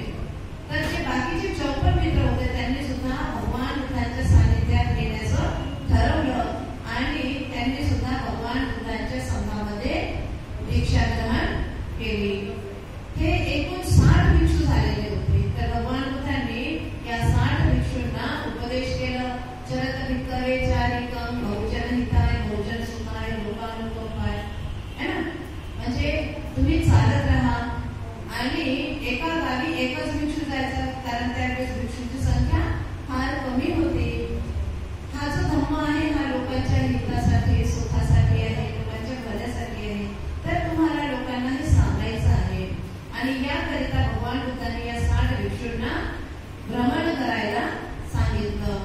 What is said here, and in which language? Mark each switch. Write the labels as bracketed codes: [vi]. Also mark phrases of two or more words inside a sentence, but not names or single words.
[mr] तर जे बाकीचे 54 मित्र होते त्यांनी सुद्धा भगवान बुद्धांच्या सानिध्यात येण्याचं ठरवलं आणि त्यांनी सुद्धा भगवान बुद्धांच्या संघामध्ये दीक्षाग्रहण केली। हे एकूण 60 भिक्षू झालेले होते। तर भगवान बुद्धांनी या 60 भिक्षूंना उपदेश केलं, [pi] चरत भिक्खवे चारिकम बहुजन हिताय बहुजन सुखाय लोकानुकंपाय, [hi] है ना, [mr] म्हणजे तुम्ही चालत राहा आणि एका गावी एकच भिक्षू जायचा, कारण त्यावेळेस भिक्षूंची संख्या फार कमी होती। हा जो धम्म आहे हा लोकांच्या हितासाठी, सुखासाठी आहे, लोकांच्या भल्यासाठी आहे, तर तुम्हाला लोकांना हे सांगायचं आहे आणि याकरिता भगवान बुद्धांनी या 60 भिक्षूंना भ्रमण करायला सांगितलं।